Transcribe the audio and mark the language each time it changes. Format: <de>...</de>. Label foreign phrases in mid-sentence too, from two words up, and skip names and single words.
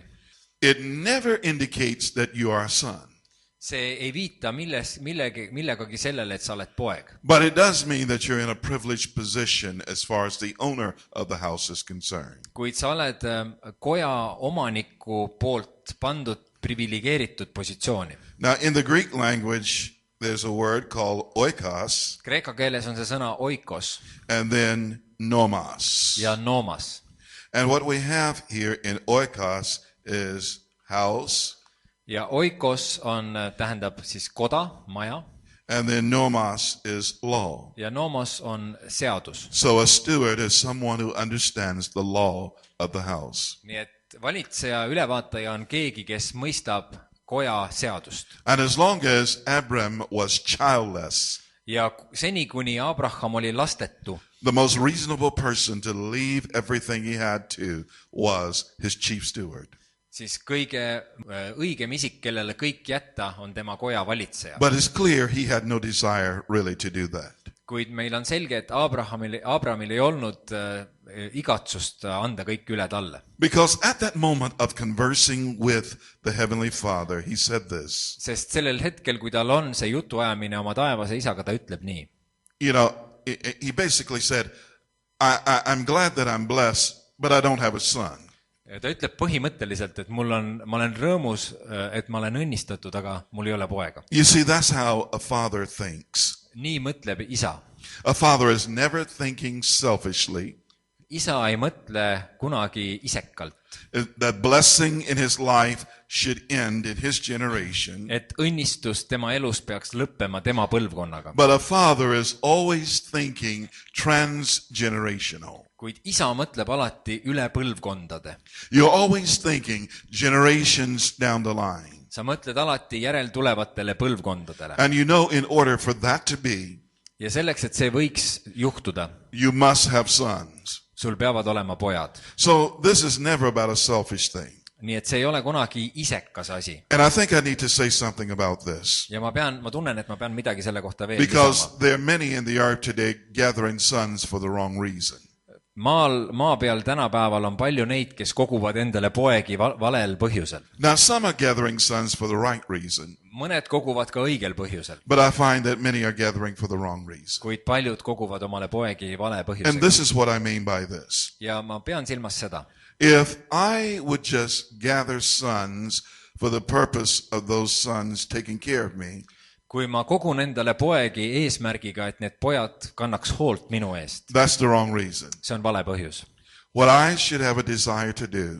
<en>it never indicates that you are a son.</en> <et>see ei viita millegagi sellele, et sa oled poeg.</et> <en>But it does mean that you're in a privileged position as far as the owner of the house is concerned.</en> <et>Kuid sa oled koja omaniku poolt pandud privilegeeritud positsiooni.</et> <en>Now, in the Greek language, there's a word called oikos</en> <et>Kreeka keeles on see sõna oikos</et> <en>and then nomos.</en> <et>ja nomas.</et> <en>And what we have here in oikos is house,</en> <et>Ja oikos tähendab siis koda, maja,</et> <en>and then nomos is law.</en> <et>ja nomos on seadus.</et> <en>So a steward is someone who understands the law of the house.</en> <et>Nii et valitseja, ülevaataja on keegi, kes mõistab koja seadust.</et> <en>And as long as Abram was childless,</en> <et>Ja seni, kuni Abraham oli lastetu,</et> <en>the most reasonable person to leave everything he had to was his chief steward.</en> <et>siis kõige õigem isik, kellele kõik jätta, on tema koja valitseja.</et> <en>But it's clear he had no desire really to do that.</en> <et>kuid meil on selge, et Abrahamil ei olnud igatsust anda kõik üle talle.</et> <en>Because at that moment of conversing with the Heavenly Father, he said this.</en> <et>Sest sellel hetkel, kui tal on see jutuajamine oma taevase isaga, ta ütleb nii.</et> <en>You know, he basically said, I'm glad that I'm blessed, but I don't have a son.</en> <et>Ta ütleb põhimõtteliselt, et ma olen rõõmus, et ma olen õnnistatud, aga mul ei ole poega.</et> <en>You see, that's how a father thinks.</en> <et>Nii mõtleb isa.</et> <en>A father is never thinking selfishly.</en> <et>Isa ei mõtle kunagi isekalt.</et> <en>That blessing in his life should end in his generation.</en> <et>Et õnnistus tema elus peaks lõppema tema põlvkonnaga.</et> <en>But a father is always thinking transgenerational.</en> <et>Kuid isa mõtleb alati üle põlvkondade.</et> <en>You're always thinking generations down the line.</en> <et>Sa mõtled alati järeltulevatele põlvkondadele.</et> <en>And you know, in order for that to be,</en> <et>ja selleks, et see võiks juhtuda,</et> <en>you must have sons.</en> <et>sul peavad olema pojad.</et> <en>So this is never about a selfish thing.</en> <et>Nii et see ei ole kunagi isekas asi.</et> <en>And I think I need to say something about this.</en> <et>Ja ma tunnen, et ma pean midagi selle kohta veel</et> <en>Because</en> <et>lisama.</et> <en>there are many in the earth today gathering sons for the wrong reason.</en> <et>Maa peal tänapäeval on palju neid, kes koguvad endale poegi valel põhjusel.</et> <en>Now some are gathering sons for the right reason.</en> <et>Mõned koguvad ka õigel põhjusel.</et> <en>But I find that many are gathering for the wrong reason.</en> <et>Kuid paljud koguvad omale poegi vale</et> <en>And</en> <et>põhjusel.</et> <en>this is what I mean by this.</en> <et>Ja ma pean silmas seda.</et> <en>If I would just gather sons for the purpose of those sons taking care of me,</en> <et>Kui ma kogun endale poegi eesmärgiga, et need pojad kannaks hoolt minu eest,</et> <en>that's the wrong reason.</en> <et>see on vale põhjus.</et> <en>What I should have a desire to do</en>